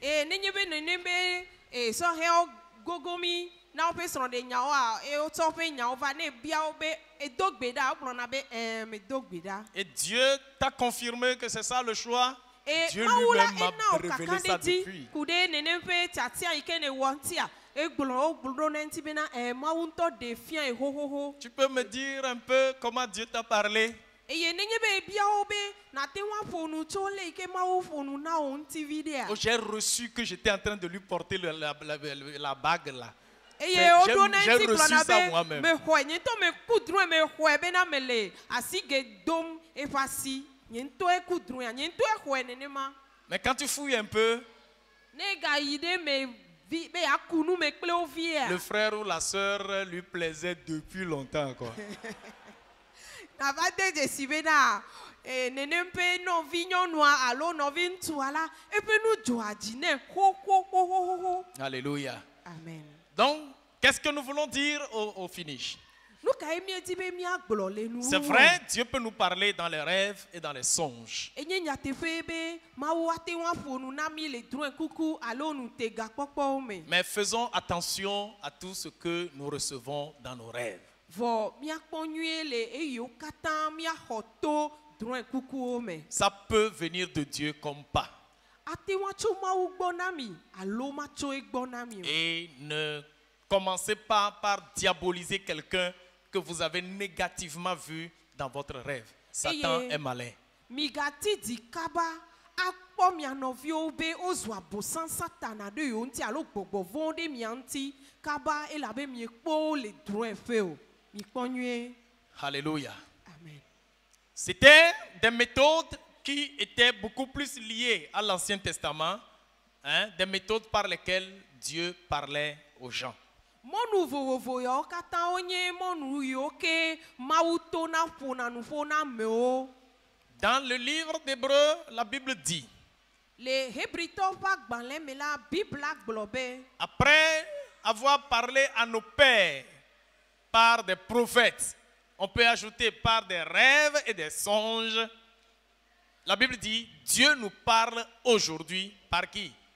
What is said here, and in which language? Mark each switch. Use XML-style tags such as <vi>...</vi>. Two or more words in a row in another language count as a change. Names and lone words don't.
<ee>Nenye be nene be sɔhɛwo gogo mi na woƒe srɔ̃ɖe nyawoa wotsɔ woƒe nyawo va ne bia wo be edo gbe ɖa wogblɔna be medo gbe ɖa.</ee> <fr>Et Dieu t'a confirmé que c'est ça le choix. Dieu</fr> <ee>Mawu la</ee> <fr>lui-même m'a</fr> <ee>ena wo</ee> <fr>révélé</fr> <ee>kaka</ee> <fr>ça</fr> <ee>ɖe dzi</ee> <fr>depuis.</fr> <ee>ku ɖe nene ƒe tiatia yi ke ne wɔ ŋutia egblɔ ɖo ne ŋuti bena Mawu ŋutɔ ɖe fia yi xoxoxo.</ee> <fr>Tu peux me dire un peu comment Dieu t'a parlé?</fr> <ee>Eye nenye be bia wo be nate ŋu aƒo nu tso le yi ke Mawu ƒo nu na wo ŋuti vi ɖea.</ee> <fr>Oh, j'ai reçu que j'étais en train de lui porter la bague là.</fr> <ee>Eye woɖo ne</ee> <fr>J'ai</fr> <ee>ŋuti</ee> <fr>reçu</fr> <ee>gblɔna</ee> <fr>ça</fr> <ee>be</ee> <fr>moi-même.</fr> <ee>mexɔe nye ŋutɔ meku drɔ̃e mexɔe bena mele asige dom eƒe asi nye ŋutɔe ku drɔ̃ea nye ŋutɔe xɔe nenema.</ee> <fr>Mais quand tu fouilles un peu,</fr> <ee>Ne gayi ɖe me vi be yaku nu me kple wo vie.</ee> <fr>le frère ou la sœur lui plaisait depuis longtemps quoi.</fr> <ee>Na va de dzesi bena nenem ƒe nɔvi nyɔnua alo nɔvi ŋutsua la eƒe nu dzɔa dzi ne xoxoxoxoxo.</ee> <fr>Alléluia. Amen. Donc, qu'est-ce que nous voulons dire au finish?</fr> <ee>Nu kae miedi be míagblɔ le nu.</ee> <fr>C'est vrai, Dieu peut nous parler dans les rêves et dans les songes.</fr> <ee>Enye nyateƒe be Mawu ate ŋu aƒo nu na mi le drɔ̃e kuku alo nutegakpɔkpɔwo me.</ee> <fr>Mais faisons attention à tout ce que nous recevons dans nos rêves.</fr> <ee>Vɔ míakpɔ nyuie le eyiwo katã míaxɔ to drɔ̃e kukuwo me.</ee> <fr>Ça peut venir de Dieu comme pas.</fr> <ee>Ate ŋu atso Mawu gbɔ na mi alo matso egbɔ na mi o.</ee> <fr>Et ne commencez pas par diaboliser quelqu'un que vous avez négativement vu dans votre rêve. Satan est malin.</fr> <ee>Migati di kaba akpɔ mia nɔviwo be wozu abosã satana ɖe yewo ŋuti alo gbɔgbɔ vɔ̃wo ɖe mia ŋuti kaba elabe miekpɔ wo le drɔ̃e ƒe o. Mikpɔ nyuie.</ee> <fr>Alléluia. Amen. C'était des méthodes qui étaient beaucoup plus liées à l'Ancien Testament, hein, des méthodes par lesquelles Dieu parlait aux gens.</fr> <ee>Mɔnu vovovo yawo katã wonye mɔnu yiwo ke Mawu tona ƒona nu ƒo na amewo.</ee> <fr>Dans le livre d'Hébreux, la Bible dit,</fr> <ee>Le Hebritɔwo ƒe agbalẽ me la Bibla gblɔ be</ee> <fr>après avoir parlé à nos pères par des prophètes, on peut ajouter par des rêves et des songes, la Bible dit, Dieu nous parle aujourd'hui par qui?</fr>